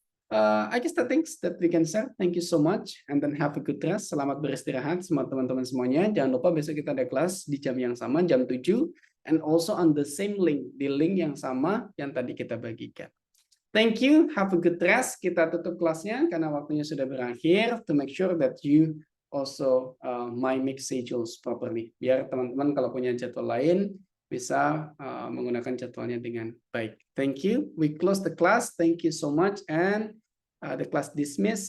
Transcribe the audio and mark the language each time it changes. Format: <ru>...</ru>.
<en>I guess the things that we can share. Thank you so much, and then have a good rest.</en> <id>Selamat beristirahat semua teman-teman semuanya. Jangan lupa besok kita ada kelas di jam yang sama, jam 7,</id> <en>and also on the same link,</en> <id>di link yang sama yang tadi kita bagikan.</id> <en>Thank you, have a good rest.</en> <id>Kita tutup kelasnya karena waktunya sudah berakhir.</id> <en>To make sure that you also make schedules properly.</en> <id>Biar teman-teman kalau punya jadwal lain bisa menggunakan jadwalnya dengan baik.</id> <en>Thank you. We close the class. Thank you so much, and the class dismissed.</en>